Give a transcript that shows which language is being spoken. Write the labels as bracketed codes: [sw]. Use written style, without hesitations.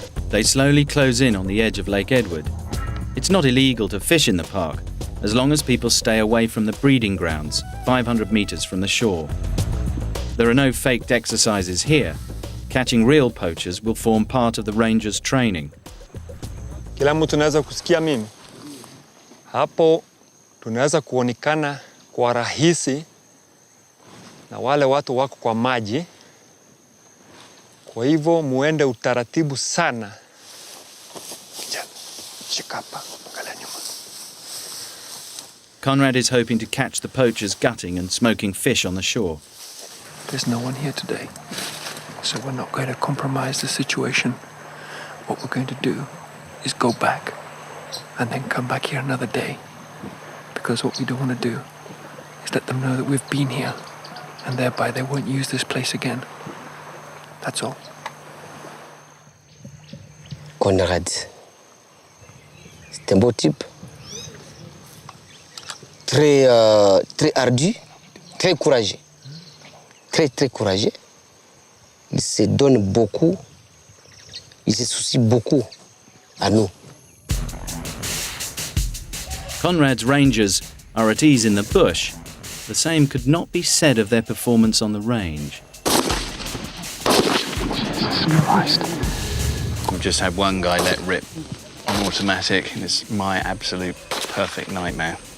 [en] They slowly close in on the edge of Lake Edward. It's not illegal to fish in the park, as long as people stay away from the breeding grounds, 500 meters from the shore. There are no faked exercises here. Catching real poachers will form part of the rangers' training. [sw] Kila mtu anaweza kusikia mimi. Hapo tunaweza kuonekana kwa rahisi na wale watu wako kwa maji. Kwa hivyo muende utaratibu sana. Kijana, shika hapa, angalia nyuma. [en] Conrad is hoping to catch the poachers gutting and smoking fish on the shore. There's no one here today, so we're not going to compromise the situation. What we're going to do is go back and then come back here another day, because what we don't want to do is let them know that we've been here, and thereby they won't use this place again. That's all. [fr] Conrad, c'est un beau type, très ardu, très courageux, très courageux. Il se donne beaucoup, il se soucie beaucoup à nous. [en] Conrad's rangers are at ease in the bush, The same could not be said of their performance on the range. Jesus Christ. We've just had one guy let rip on automatic, and it's my absolute perfect nightmare.